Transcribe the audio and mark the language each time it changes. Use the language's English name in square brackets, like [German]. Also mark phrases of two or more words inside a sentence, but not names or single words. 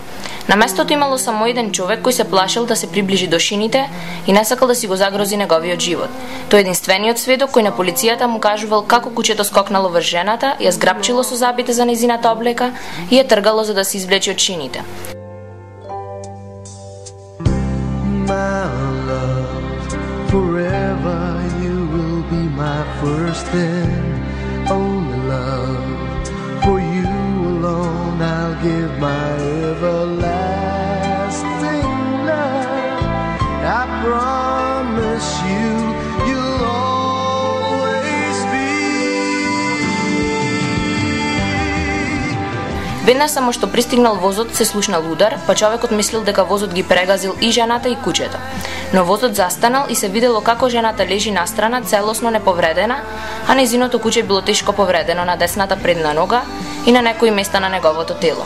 [Macedonian] На местото имало само еден човек кој се плашил да се приближи до шините и не сакал да си го загрози неговиот живот. Тој единствениот сведок кој на полицијата му кажувал како кучето скокнало врз жената, ја зграпчило со забите за нејзината облека и ја тргало за да се извлече од шините. [English] I'll give my everlasting love. I promise you, you'll always be. [Macedonian] Веднаш само што пристигнал возот се слушнал удар, па човекот мислил дека возот ги прегазил и жената и кучето. Но возот застанал и се видело како жената лежи настрана целосно неповредена, а нејзиното куче било тешко повредено на десната предна нога и на некои места на неговото тело.